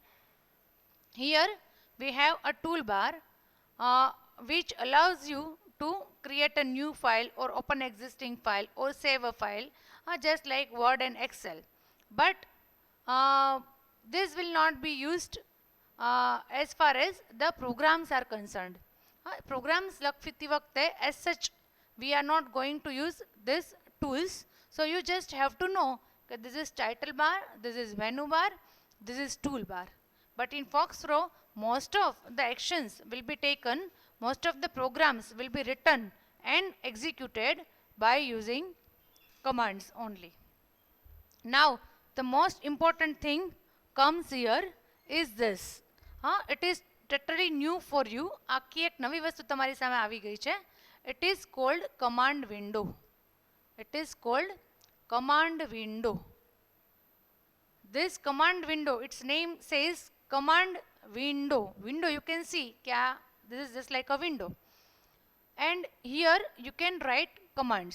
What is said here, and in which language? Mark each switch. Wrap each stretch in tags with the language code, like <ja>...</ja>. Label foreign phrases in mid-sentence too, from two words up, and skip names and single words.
<en>Here we have a toolbar which allows you to create a new file or open existing file or save a file just like Word and Excel. But this will not be used as far as the programs are concerned. Programs</en> <gu>લખતી વખતે</gu> <en>as such we are not going to use this tools. So you just have to know that this is title bar, this is menu bar, this is toolbar. But in Fox Pro, most of the actions will be taken, most of the programs will be written and executed by using commands only. Now, the most important thing comes here is this. It is totally new for you.</en> <gu>આખી એક નવી વસ્તુ તમારી સામે આવી ગઈ છે.</gu> <en>It is called command window. It is called command window. This command window, its name says command window. Window, you can see this is just like a window. And here you can write commands.</en>